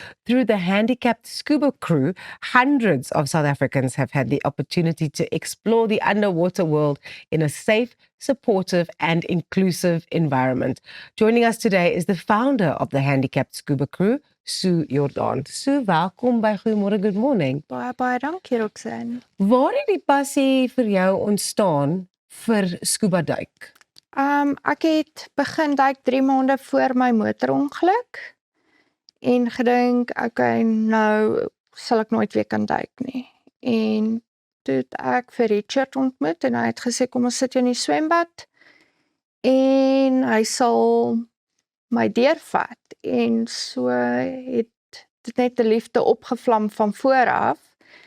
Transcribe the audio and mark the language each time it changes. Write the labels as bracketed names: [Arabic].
[English] Through the Handicapped Scuba Crew, hundreds of South Africans have had the opportunity to explore the underwater world in a safe, supportive, and inclusive environment. Joining us today is the founder of the Handicapped Scuba Crew, Sue Jordan. [Afrikaans] Sue, welkom by Goeiemôre, [English] good morning. [Afrikaans] Baie dankie, Roxanne. Waar het die passie vir jou ontstaan vir scuba duik? Ek het begin duik 3 maande voor my motorongeluk en gedink, okay, nou sal ek nooit weer kan duik nie. En toe het ek vir Richard ontmoet en hy het gesê, kom ons sit in die swembad en hy sal my deurvat. En so het dit net 'n liefde opgevlam van voor af.